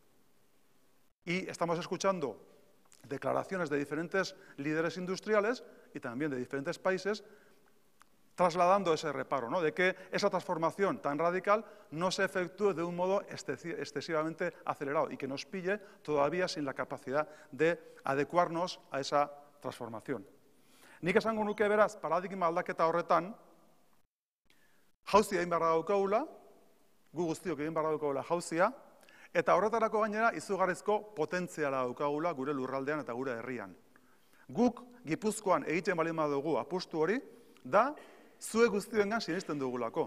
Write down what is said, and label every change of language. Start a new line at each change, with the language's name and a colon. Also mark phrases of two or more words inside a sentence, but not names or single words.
Spanish: Y estamos escuchando declaraciones de diferentes líderes industriales y también de diferentes países trasladando ese reparo, ¿no?, de que esa transformación tan radical no se efectúe de un modo excesivamente acelerado y que nos pille todavía sin la capacidad de adecuarnos a esa transformación.
Basque: Nik esango nuke beraz, paradigma aldaketa horretan, jauzia egin beharra daukagula, gu guztiok egin beharra daukagula jauzia, eta horretarako gainera izugarrizko potentziala daukagula gure lurraldean eta gure herrian. Guk Gipuzkoan egiten baldin badugu apustu hori, da zue guztioengan sinisten dugulako.